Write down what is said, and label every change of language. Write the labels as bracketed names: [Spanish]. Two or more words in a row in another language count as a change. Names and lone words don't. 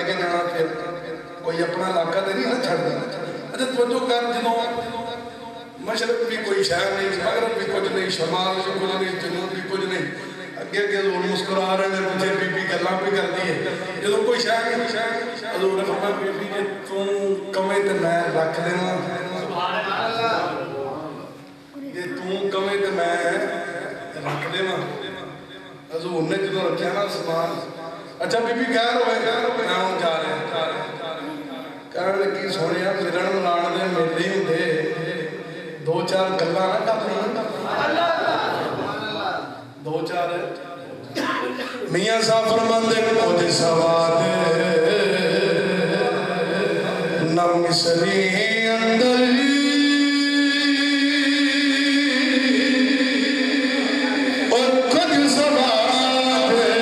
[Punjabi] جانا پھر کوئی اپنا علاقہ تو نہیں نا چھڑنا. اچھا توجہ کر جدوں مشرق بھی کوئی شہر نہیں مغرب بھی کچھ نہیں شمال بھی کچھ نہیں جنوب بھی کچھ نہیں اگے اگے حضور مسکرا رہے ہیں پیچھے بی بی گلاں بھی کرتی ہے جدوں کوئی شہر نہیں حضور نے فرمایا بی بی کہ تو کمے تے میں رکھ دیواں [Arabic] سبحان اللہ [Punjabi] کہ تو کمے تے میں رکھ دیواں حضور نے جدوں رکھیا نا سبحان. اچھا بی بی خیر ہوئے میں ہوں جا رہا کہنے لگی سونیا ملن ملان دے میلے ہوندے دو چار گلاں نہ کرنی دو چار میاں صاحب فرماندے کچھ سواد نہ مصری اندر اور کچھ سواد